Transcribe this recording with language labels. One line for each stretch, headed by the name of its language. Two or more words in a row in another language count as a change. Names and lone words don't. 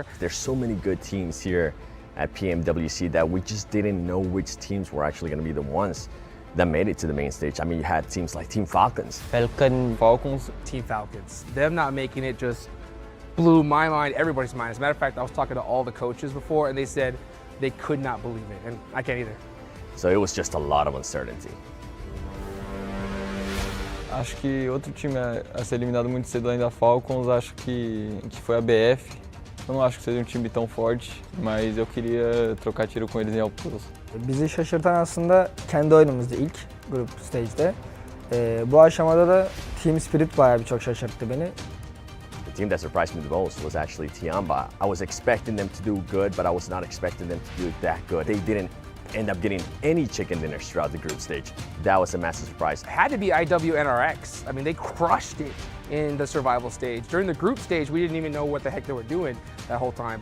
English: There's so many good teams here at PMWC that we just didn't know which teams were actually going to be the ones that made it to the main stage. I mean, you had teams like Team Falcons. Falcons. Team Falcons. Them not making it just blew my mind, everybody's mind. As a matter of fact, I was talking to all the coaches before and they said they could not believe it, and I can't either. So it was just a lot of uncertainty.
Portuguese: Acho que outro time a ser eliminado muito cedo ainda Falcons, acho que foi a BF. Eu não acho que seja time tão forte, mas eu queria trocar tiro com eles em alturas.
Turkish: Bizi şaşırtan aslında kendi oyunumuzdu ilk grup stage'de. Bu aşamada da Team Spirit bayağı çok şaşırttı beni.
English: The team that surprised me the most was actually Tiamba. I was expecting them to do good, but I was not expecting them to do that good. They didn't end up getting any chicken dinners throughout the group stage. That was a massive surprise. It had to be IWNRX. I mean, they crushed it in the survival stage. During the group stage, we didn't even know what the heck they were doing that whole time.